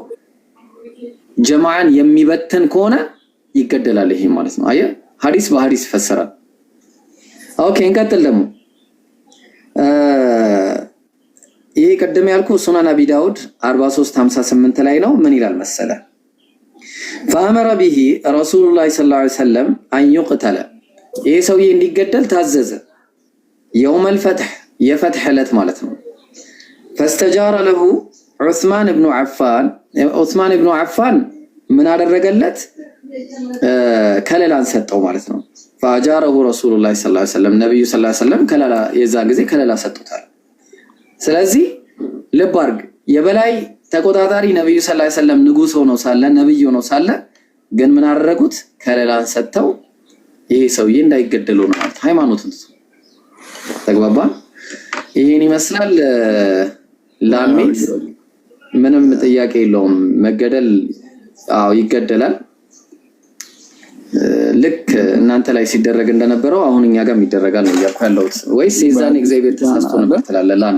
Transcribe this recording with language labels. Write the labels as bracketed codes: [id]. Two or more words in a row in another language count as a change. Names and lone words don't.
[am] ጀማዓን የሚበተን ከሆነ ይገደላል። ይሄ ማለት ነው። አየህ ሐዲስ በሐዲስ ይፈሰራል። ኦኬ እንቀጥል ደግሞ ይሄ ቀደም ያልኩ ሱናን አቢ ዳውድ 4358 ላይ ነው። ምን ይላል መሰለ? [ar] فأمر به رسول الله صلى الله عليه وسلم أن يقتل [am] ይሄ ሰውዬ እንዲገደል ታዘዘ። [ar] يوم الفتح [am] የፈትህ ዕለት ማለት ነው። [ar] فاستجار له عثمان بن عفان [am] ምን አደረገለት? ከለላን ሰጠው ማለት ነው። [ar] فأجاره رسول الله صلى الله عليه وسلم [am] ነብዩ [ar] صلى الله عليه وسلم [am] ከለላ የዛን ጊዜ ከለላ ሰጡታል። ስለዚህ ልብ አድርግ የበላይ ተቆጣጣሪ ነብዩ [ar] صلى الله عليه وسلم [am] ንጉስ ሆኖ ሳለ ነብዩ ሆኖ ሳለ ግን ምን አደረጉት? ከለላን ሰጠው። ይሄ ሰውዬ እንዳይገደሉ ነው ማለት ሃይማኖቱን ተግባባን። ይሄን ይመስላል። ላሚት ምንም ጥያቄ የለውም። መገደል ይገደላል። ልክ እናንተ ላይ ሲደረግ እንደነበረው አሁን እኛ ጋር ይደረጋል ነው ያልኩ ያለሁት። ወይስ የዛን እግዚአብሔር ተሳስቶ ነበር ትላለህ?